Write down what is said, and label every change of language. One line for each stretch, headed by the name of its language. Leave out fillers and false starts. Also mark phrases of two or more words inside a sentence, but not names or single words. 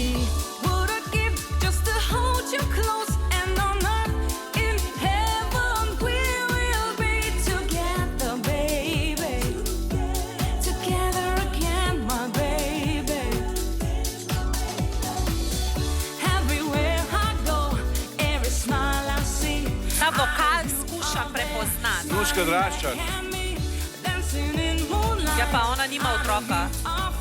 English: Would I give just to hold you close, and on earth in heaven we will be together, baby. Together again, my baby. Everywhere I go, every smile I see.
Slovenian: Ta vokal skuša prepoznati. Nuška Draščak. Ja, pa ona nima otroka.